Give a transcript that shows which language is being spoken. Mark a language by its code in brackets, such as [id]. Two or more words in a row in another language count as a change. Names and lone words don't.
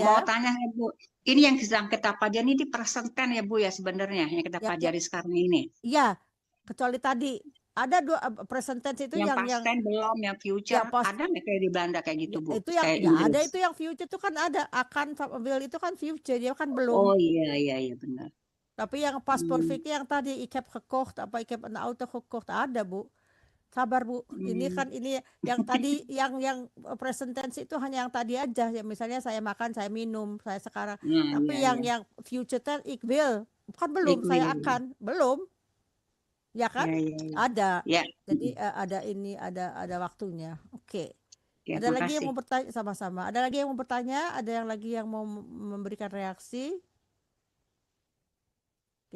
[id] mau tanya ya Bu, ini yang sedang kita pelajari ini di [en] present tense [id] ya Bu ya sebenarnya yang kita pelajari sekarang ini. Iya, kecuali tadi ada dua [en] present tense [id] itu yang [en] past tense [id] belum, yang future ada nggak kayak di Belanda kayak gitu Bu? Itu yang Kayak ya, ada Inggris. itu yang future itu kan ada, akan will itu kan future, dia kan belum. Oh iya benar. Tapi yang [en] past perfect [id] yang tadi [nl] ik heb gekocht [id] apa [nl] ik heb een auto gekocht [id] ada Bu. Sabar Bu. Ini kan ini yang tadi yang [en] present tense [id] itu hanya yang tadi aja. Ya, misalnya saya makan, saya minum, saya sekarang. Tapi yang [en] future tense [nl] ik wil, [id] kan belum, saya akan, belum. Ya kan? Ada. Ya. Jadi ada ini, ada waktunya. Oke. Ya, Ada lagi makasih. yang mau bertanya, sama-sama. Ada lagi yang mau bertanya? Ada yang lagi yang mau memberikan reaksi? Oke.